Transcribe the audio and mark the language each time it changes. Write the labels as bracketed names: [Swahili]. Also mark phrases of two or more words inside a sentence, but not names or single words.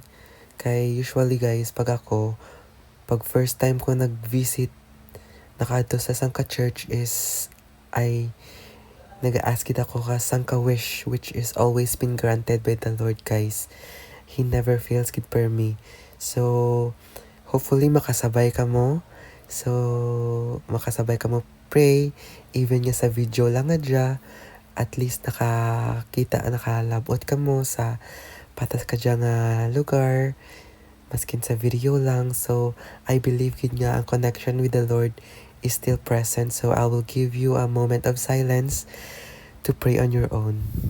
[Hiligaynon] Kay [English] usually guys, [Hiligaynon] pag [English] first time [Hiligaynon] ko nag-visit nakaadto sa Sangka Church is ay nag-ask kita ko ka Sangka wish [English] which is always been granted by the Lord guys. He never fails gid per me. [Hiligaynon] So hopefully makasabay ka mo. So makasabay ka mo pray even nga sa video lang adya. At least nakalabot ka mo sa patas ka dyan nga lugar, maskin sa video lang. [English] So, I believe [Hiligaynon] gid nga ang [English] connection with the Lord is still present. So, I will give you a moment of silence to pray on your own.